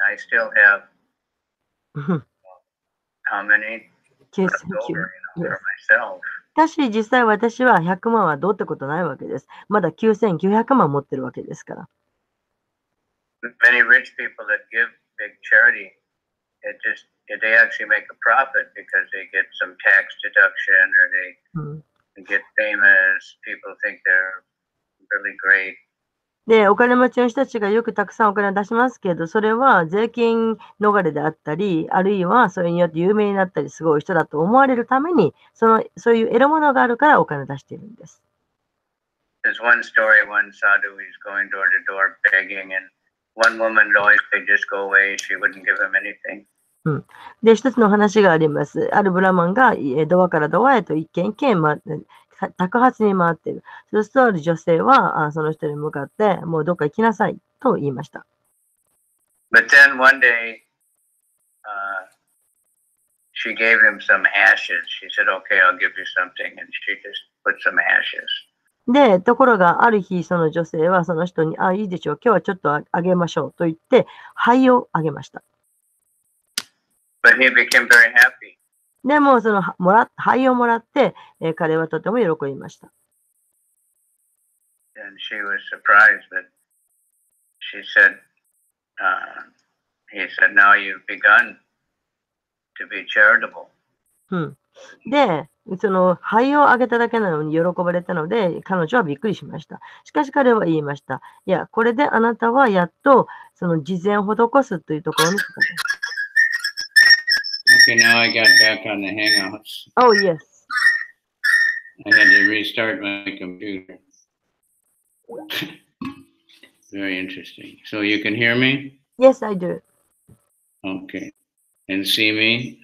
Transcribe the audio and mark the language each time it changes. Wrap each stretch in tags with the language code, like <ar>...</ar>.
<en>I still have how many left over, for myself.</en> <ja>しかし実際私は100万はどうってことないわけです。まだ9900万持ってるわけですから。</ja> <en>Many rich people that give big charity, they actually make a profit because they get some tax deduction or they get famous. People think they're really great.</en> <ja>で、お金持ちの人たちがよくたくさんお金を出しますけど、それは税金逃れであったり、あるいはそれによって有名になったりすごい人だと思われるために、そういう得るものがあるからお金を出しているんです。</ja> <en>There's one story, one sadhu, he's going door to door begging, and one woman would always say, just go away, she wouldn't give him anything.</en> <ja>で、一つの話があります。あるブラマンがドアからドアへと一軒一軒宅発に回っている。そうするとある女性はその人に向かって、もうどっか行きなさいと言いました。</ja> <en>But then one day, she gave him some ashes. She said, okay, I'll give you something. And she just put some ashes.</en> <ja>で、ところがある日、その女性はその人に、いいでしょう、今日はちょっとあげましょうと言って、灰をあげました。</ja> <en>But he became very happy.</en> <ja>でも、その灰をもらって、彼はとても喜びました。</ja> <en>And she was surprised, but she said, he said, now you've begun to be charitable.</en> <ja>で、その灰をあげただけなのに喜ばれたので、彼女はびっくりしました。しかし彼は言いました。いや、これであなたはやっとその慈善を施すというところに来た。</ja> <en>Okay, now I got back on the Hangouts. Oh, yes. I had to restart my computer. Very interesting. So you can hear me? Yes, I do. Okay. And see me?</en>